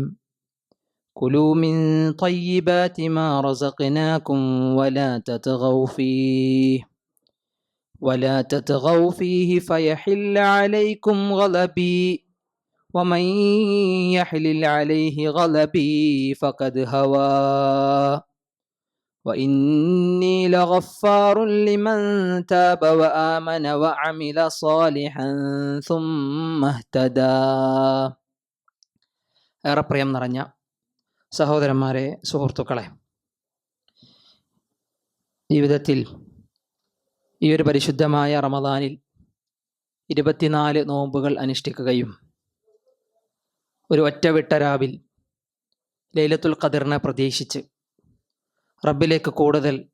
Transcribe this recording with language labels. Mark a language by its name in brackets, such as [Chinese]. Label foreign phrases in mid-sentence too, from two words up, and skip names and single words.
[Arabic] كلوا من طيبات ما رزقناكم ولا تطغوا فيه فيحل عليكم غضبي ومن يحلل عليه غضبي فقد هوى وإني لغفار لمن تاب وآمن وعمل صالحا ثم اهتدى. [Malayalam] ഏറെ പ്രിയം നിറഞ്ഞ സഹോദരന്മാരെ, സുഹൃത്തുക്കളെ, ജീവിതത്തിൽ ഈ ഒരു പരിശുദ്ധമായ റമദാനിൽ 24 നോമ്പുകൾ അനുഷ്ഠിക്കുകയും ഒരു ഒറ്റവിട്ട രാവിൽ ലൈലത്തുൽ ഖദറിനെ പ്രതീക്ഷിച്ച് റബ്ബിലേക്ക് കൂടുതൽ